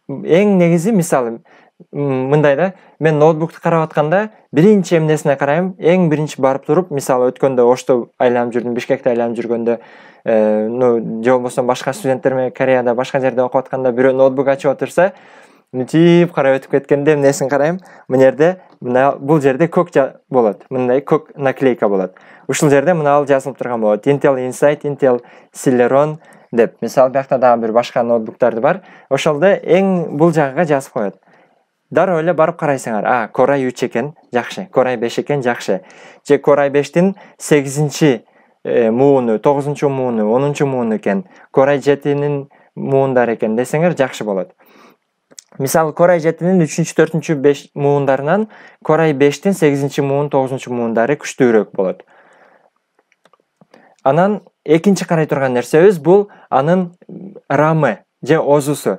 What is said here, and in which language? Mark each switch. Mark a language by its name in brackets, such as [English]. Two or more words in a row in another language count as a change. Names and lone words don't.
[Kyrgyz] Эң негизи, мисалы, мындай да, мен ноутбукту карап атканда биринчи эмнесине карайм, эң биринчи барып туруп, мисалы өткөндө Ошто айланып жүрдүм, Бишкекте айланып жүргөндө, же болбосо башка студенттер менен Кореяда башка жерде окуп атканда бирөө ноутбук ачып отурса, мынтип карап өтүп кеткенде эмнесин карайм, мына жерде, мына бул жерде көк болот, мындай көк наклейка болот. Ушул жерде мына жазылып турган болот: Intel Insight, Intel Celeron деп. Мисалы биякта дагы бир башка ноутбуктарды бар. Ошолдо эң бул жагыга жазып коет. Дароо эле барып карайсыңар, Core i3 экен, жакшы. Core i5 экен, жакшы. Же Core i5тин 8-чи мууну, 9-чу мууну, 10-чу мууну экен. Core i7-нин муундары экен десеңер, жакшы болот. Мисалы Core i7-нин 3-чү, 4-чү, 5 муундарынан Core i5тин 8-чи муун, 9-чу муундары күчтүүрөөк болот. Анан экинчи карай турган нерсебиз бул анын RAM-ы же озусу.